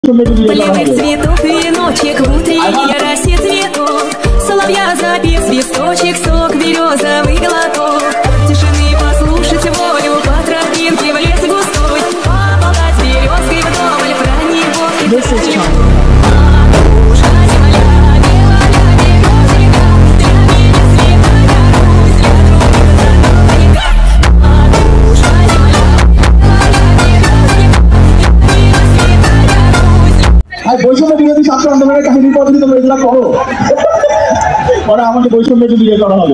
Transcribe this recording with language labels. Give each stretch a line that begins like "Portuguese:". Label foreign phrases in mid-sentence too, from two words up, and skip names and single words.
Russian: Поливает цветов веночек, внутри растет цветок. Соловья запев, свисточек, сок, березовый глоток. Тишины послушать волю, по тропинке в лес густой. Поболтать с березкой вдоволь, про него и про него.
Bangla: বৈষম্য বিরোধী ছাত্র আন্দোলনের কাহিনীর পর যদি তোমরা এগুলা করো পরে আমাকে বৈষম্য বিরোধী করা হবে।